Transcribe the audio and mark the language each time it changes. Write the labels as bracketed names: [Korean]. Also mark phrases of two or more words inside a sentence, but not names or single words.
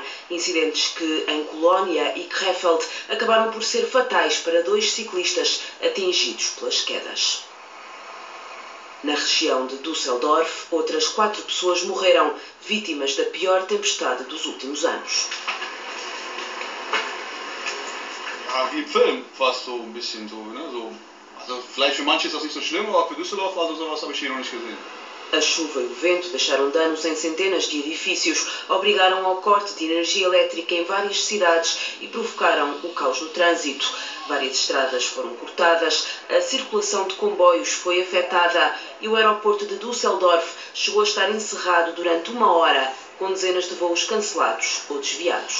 [Portuguese] Incidentes que, em Colónia e Krefeld, acabaram por ser fatais para 2 ciclistas atingidos pelas quedas. Na região de Düsseldorf, outras 4 pessoas morreram, vítimas da pior tempestade dos últimos anos. [German] Ja, wie im Film fast so ein bisschen so, ne? So, also vielleicht für manche ist das nicht so schlimm, aber für Düsseldorf, also sowas habe ich hier noch nicht gesehen. [Portuguese] A chuva e o vento deixaram danos em centenas de edifícios, obrigaram ao corte de energia elétrica em várias cidades e provocaram o caos no trânsito. Várias estradas foram cortadas, a circulação de comboios foi afetada e o aeroporto de Düsseldorf chegou a estar encerrado durante 1 hora, com dezenas de voos cancelados ou desviados.